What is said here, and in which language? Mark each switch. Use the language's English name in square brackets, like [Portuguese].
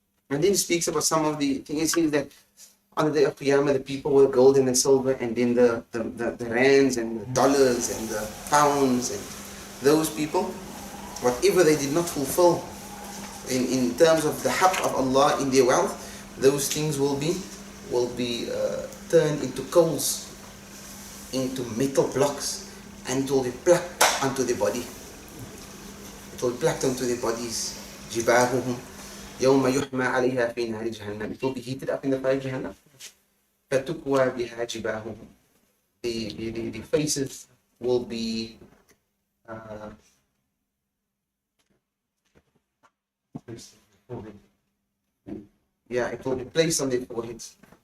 [English] And then he speaks about some of the things. He says that on the day of Qiyamah, the people were gold and silver, and then the rands and the dollars and the pounds, and those people, whatever they did not fulfill in terms of the haqq of Allah in their wealth, those things will be turned into coals, into metal blocks, and it will be plucked onto their body. It will be plucked onto their bodies. Jibahuhum [Arabic] يوم يحمى عليها في نار جهنم. [English] It will be heated up in the fire of Jahannam. [Arabic] فتكوى بها جباههم. [English] The faces will be it will be placed on their foreheads.